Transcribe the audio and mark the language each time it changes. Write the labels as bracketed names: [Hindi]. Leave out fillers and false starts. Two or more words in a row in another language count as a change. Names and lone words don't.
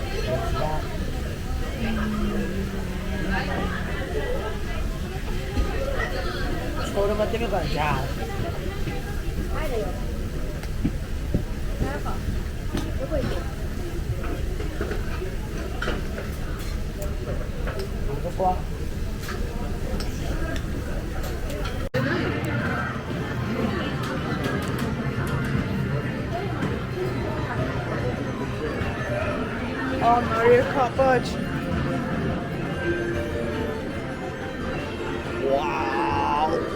[English] that. [Korean] 서울 같은 경우는 자. [Japanese] 帰れよ。なんか、どこ行く？どこは [English] Oh, Mario Kart budge. Wow.